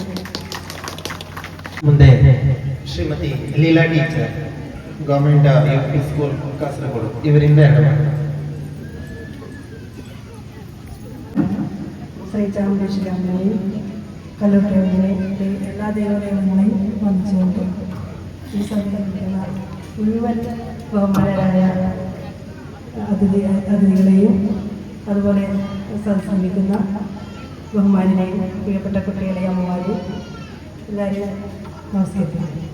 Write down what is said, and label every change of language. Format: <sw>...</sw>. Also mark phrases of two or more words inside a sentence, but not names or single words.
<kn>ಮುಂದೆ ಶ್ರೀಮತಿ ಲೀಲಾ ಟೀಚರ್, ಗವರ್ಮೆಂಟ್ ಯುಪಿ ಸ್ಕೂಲ್ ಕಾಸರಗೋಡು, ಇವರಿಂದ ಶ್ರೀ ಚಾಮುಂಡೇಶ್ವರಿ ಅಮ್ಮನೇ, ಕಲ್ಲುಟ್ಟಿ ಅಮ್ಮನೇ,</kn> <ml>എല്ലാ ദേവാലയങ്ങളെയും വന്നിച്ചുകൊണ്ട് ഈ സമയത്തുള്ള മുഴുവൻ ബഹുമാനരായ അതിഥികളെയും അതുപോലെ സംസാരിക്കുന്ന ബഹുമാനെയും പ്രിയപ്പെട്ട കുട്ടികളെയും അമ്മമാരെയും എല്ലാവരെയും നമസ്കരിക്കുന്നു.</ml>